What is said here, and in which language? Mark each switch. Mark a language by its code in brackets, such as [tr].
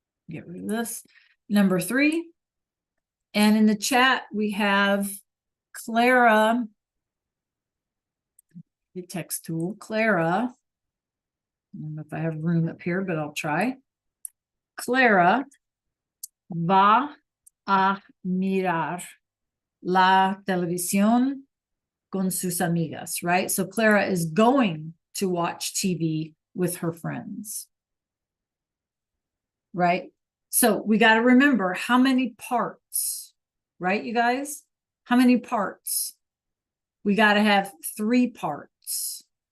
[en] Get rid of this. Number 3. And in the chat, we have Clara, the text tool, Clara. I don't know if I have room up here, but I'll try. [es] Clara va a mirar la televisión con sus amigas, right? [en] So Clara is going to watch TV with her friends, right? So we got to remember how many parts, right, you guys? How many parts? We got to have 3 parts.